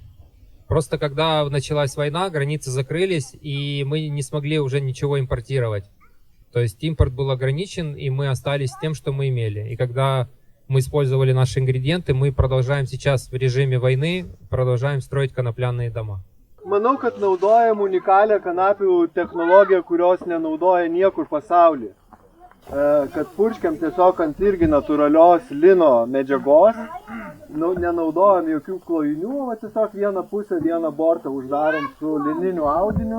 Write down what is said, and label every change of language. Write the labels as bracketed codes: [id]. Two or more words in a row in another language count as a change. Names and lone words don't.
[ru] Просто когда началась война, границы закрылись, и мы не смогли уже ничего импортировать. То есть импорт был ограничен, и мы остались с тем, что мы имели. И когда мы использовали наши ингредиенты, мы продолжаем сейчас в режиме войны, продолжаем строить конопляные дома. [lt] Manau, kad naudojam unikalią kanapių technologiją, kurios nenaudoja niekur pasaulyje. Kad purškiam tiesiog ant irgi natūralios lino medžiagos, nenaudojam jokių klojinių, o tiesiog vieną pusę, vieną bortą uždarom su lininiu audiniu.